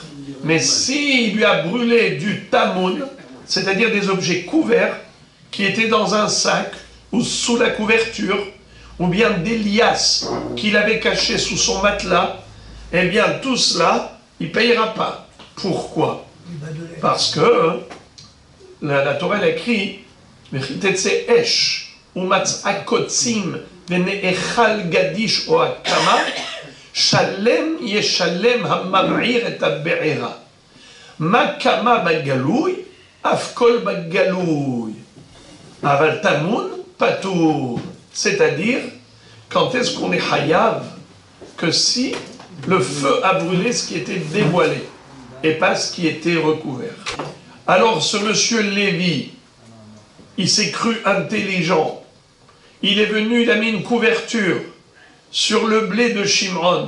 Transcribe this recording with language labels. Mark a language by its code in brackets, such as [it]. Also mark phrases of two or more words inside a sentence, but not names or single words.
[fr] Mais s'il lui a brûlé du tamoun, c'est-à-dire des objets couverts qui étaient dans un sac ou sous la couverture, ou bien des liasses qu'il avait cachées sous son matelas, eh bien tout cela, il ne payera pas. Pourquoi? Parce que la Torah écrit [he] כי תצא אש ומצאה קצים ונאכל גדיש או הקמה שלם ישלם המבעיר את הבערה מה קמה בגלוי אף כל בגלוי אבל טמון פטור. [fr] C'est-à-dire, quand est-ce qu'on est hayav? Que si le feu a brûlé ce qui était dévoilé et pas ce qui était recouvert. Alors ce monsieur Lévi, il s'est cru intelligent. Il est venu, il a mis une couverture sur le blé de Shimron.